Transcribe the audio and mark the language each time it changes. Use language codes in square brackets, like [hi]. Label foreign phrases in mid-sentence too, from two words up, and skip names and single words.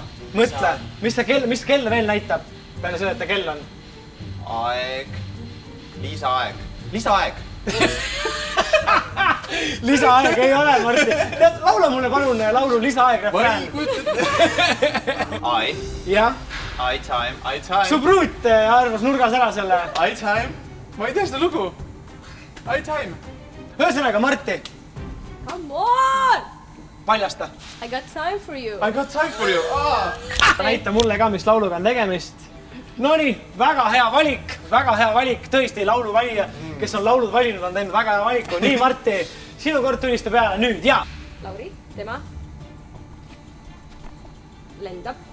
[et] Mõtle, mis kell veel näitab? Peale selle, et ta kell on. Aeg. Lisaaeg. Lisaaeg. Lisaaeg ei ole, Marti. Laula mulle palun laulu Lisaaeg refrään. [en] I. [et] Jah. [en] I time. [et] Su pruut arvas nurgas ära selle. [en] I time. [et] Ma ei tea seda lugu. [en] I time. [et] Ühesõnaga, Marti. [en] Come on! [et] Paljasta. [en] I got time for you. I got time for you. [et] Näita mulle ka, mis lauluga on tegemist. Nonii, väga hea valik. Tõesti, lauluvalija, kes on laulud valinud, on teinud väga hea valiku. Nii, Marti, sinu kord tulista peale nüüd, ja. Lauri, tema. Lendab.